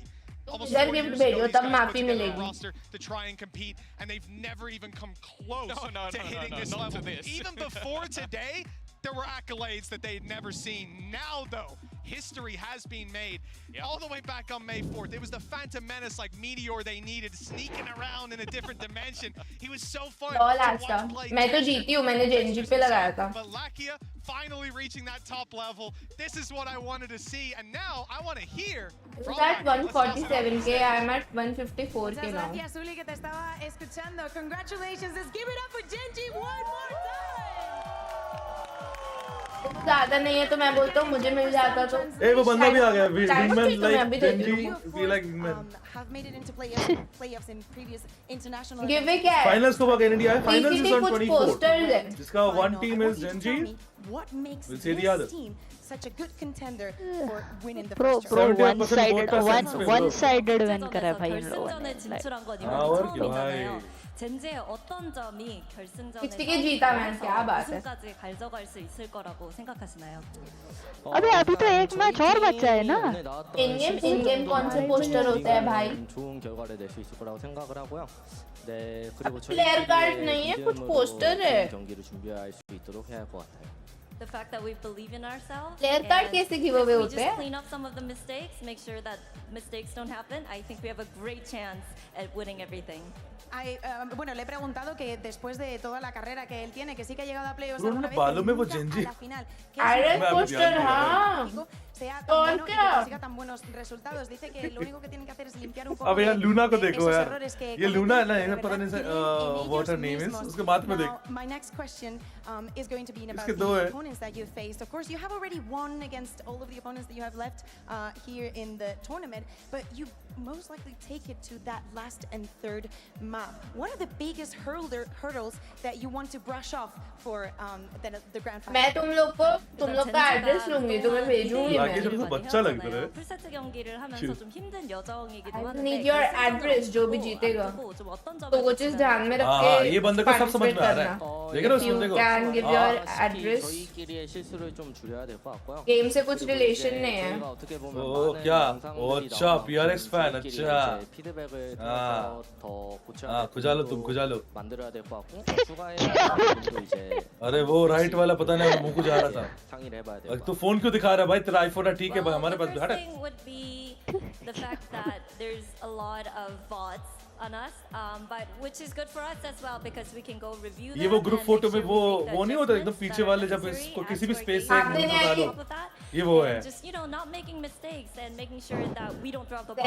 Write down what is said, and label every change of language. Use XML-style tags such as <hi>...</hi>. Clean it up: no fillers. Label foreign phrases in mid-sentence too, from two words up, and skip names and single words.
<en>Almost 4 years ago, these guys put together a roster to try and compete, and they've never even come close to hitting this level. Even before today, there were accolades that they had never seen. Now, though, history has been made all the way back on May 4th. It was the Phantom Menace like Meteor they needed, sneaking around in a different dimension. He was so fun to watch play.</en> <hi>मैं तो जीती हूँ, मैंने जेनजी पे लगाया था.</hi> <en>But Lakia finally reaching that top level. This is what I wanted to see, and now I want to hear. It's at 147k. I'm at 154k now.</en> <es>Gracias, Uli, que te estaba escuchando.</es> <en>Congratulations. Let's give it up for Genji one more time.</en> <hi>ज़्यादा नहीं है तो मैं बोलता हूँ मुझे मिल जाता तो. ए वो बंदा भी आ गया.</hi> <en>Wingman like Genji, we like Wingman. Have made it into playoffs in previous international.</en> <hi>Giveaway क्या है? Finals को बात इंडिया है.</hi> <en>Finals is on 24.</en> <hi>है.</hi> <en>जिसका one team is Genji. What makes we'll see the other team such a good contender for winning the Bro, first round? one-sided win</en> <hi>करा भाई इन लोगों ने.</hi> <ko>진출한 건 이번</ko> <hi>और क्या</hi> <ko>처음이잖아요. 젠지의 어떤 점이 결승전에서</ko> <hi>किसके जीता मैं क्या बात है?</hi> <ko>우승까지 가져갈 수 있을 거라고 생각하시나요?</ko> <hi>अभी तो एक मैच और बचा है ना.</hi> <en>in game</en> <hi>कौन से पोस्टर होता है भाई?</hi> <ko>좋은 결과를 낼 수 있을 거라고 생각을 하고요. 네, 그리고</ko> <en>player card</en> <hi>नहीं है कुछ पोस्टर है.</hi> <ko>경기를 준비할 수 있도록 해야 할 것 같아요.</ko> <en>The fact that we believe in ourselves. Player card</en> <hi>कैसे giveaway</hi> <en>we</en> <hi>होते</hi> <en>just</en> <hi>हैं?</hi> <en>clean up some of the mistakes, make sure that mistakes don't happen. I think we have a great chance at winning everything.</en> <es>Bueno, le he preguntado que después de toda la carrera que él tiene, que sí que ha llegado a playoffs alguna vez, pero nunca a la final.</es> <hi>Iron Poster, हाँ.</hi> <es>Sea tan bueno y que consiga tan buenos resultados. Dice que lo único que tienen que hacer es limpiar un poco</es> <hi>अब यार लूना को देखो यार.</hi> <es>errores que</es> <hi>ये लूना है ना, ये पता नहीं</hi> <en>what her name is.</en> <hi>उसके बाद में देख.</hi> <en>My next question is going to be about</en> <hi>इसके</hi> <en>the</en> <hi>दो है.</hi> <en>opponents that you faced. Of course, you have already won against all of the opponents that you have left here in the tournament, but you most likely take it to that last and third map. What are the biggest hurdles that you want to brush off for the grand final?</en> <hi>मैं तुम लोग का एड्रेस लूंगी तो मैं भेजूंगी आगे जब तो बच्चा लग रहा है.</hi> <ko>풀세트 경기를 하면서 좀 힘든 여정이기도</ko> <en>I</en> <ko>한데.</ko> <en>need your address</en> <hi>जो भी जीतेगा. तो वो चीज ध्यान में रख के. ये बंदे को सब समझ में आ रहा है. देख रहे हो</hi> <en>You</en> <hi>उसको.</hi> <en>can give your address.</en> <ko>저희끼리의 실수를 좀 줄여야 될 것 같고요.</ko> <hi>गेम से कुछ रिलेशन नहीं है.</hi> <ko>어떻게 보면</ko> <hi>ओ क्या? अच्छा PRX fan अच्छा.</hi> <ko>피드백을 들어서 더 고쳐야</ko> <hi>खुजालो तुम खुजालो.</hi> <ko>만들어야 될 것 같고 추가해야 부분도 이제</ko> <hi>अरे वो राइट वाला पता नहीं मुंह को जा रहा था.</hi> <ko>상의를 해봐야 돼요.</ko> <hi>तो फोन क्यों दिखा रहा है भाई? तेरा आईफोन है ठीक है भाई हमारे पास भी हट.</hi> <en>The first thing would be the fact that there's a lot of bots on us, but which is good for us as well because we can go review them.</en> <hi>ये वो ग्रुप</hi> <en>and</en> <hi>फोटो</hi> <en>make</en> <hi>में</hi> <en>sure</en> <hi>वो</hi> <en>we make the</en> <hi>नहीं होता एकदम</hi> <en>adjustments</en> <hi>पीछे</hi> <en>that are</en> <hi>वाले जब</hi> <en>necessary</en> <hi>इसको</hi> <en>as</en> <hi>किसी भी</hi> <en>we're</en> <hi>स्पेस से</hi> <en>getting</en> <hi>निकालो.</hi> <en>with that.</en> <hi>ये वो</hi> <en>And</en> <hi>है.</hi> <en>just not making mistakes and making sure that we don't drop the ball.</en>